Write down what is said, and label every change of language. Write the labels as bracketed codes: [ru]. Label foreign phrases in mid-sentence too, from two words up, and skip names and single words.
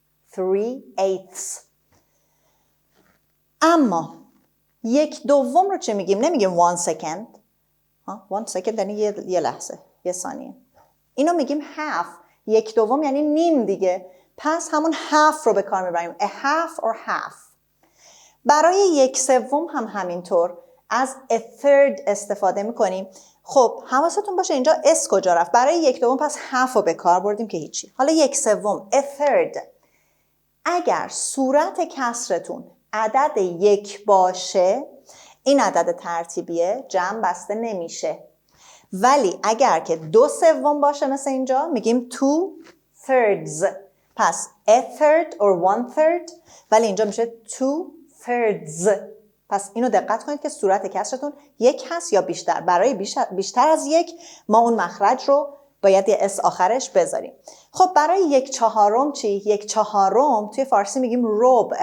[fa] اما 1/2 رو چه میگیم؟ نمیگیم 1 second. 1 second یعنی یه لحظه، یه ثانیه. اینو میگیم half. 1/2 یعنی نیم دیگه. پس همون half رو به کار میبریم. [en] a half or half. [fa] برای 1/3 هم همینطور از [en] a third [fa] استفاده میکنیم. خب حواستون باشه اینجا s کجا رفت؟ برای 1/2 پس half رو به کار بردیم که هیچی. حالا 1/3 [en] a third. [fa] اگر صورت کسرتون عدد 1 باشه این عدد ترتیبیه، جمع بسته نمیشه. ولی اگر که 2/3 باشه مثل اینجا میگیم 2/3. پس [en] a third or [fa] 1/3 ولی اینجا میشه 2/3. پس اینو دقت کنید که صورت کسرتون 1 هست یا بیشتر. برای بیشتر از 1 ما اون مخرج رو باید یه اس آخرش بذاریم. خب برای 1/4 چی؟ 1/4 توی فارسی میگیم ربع.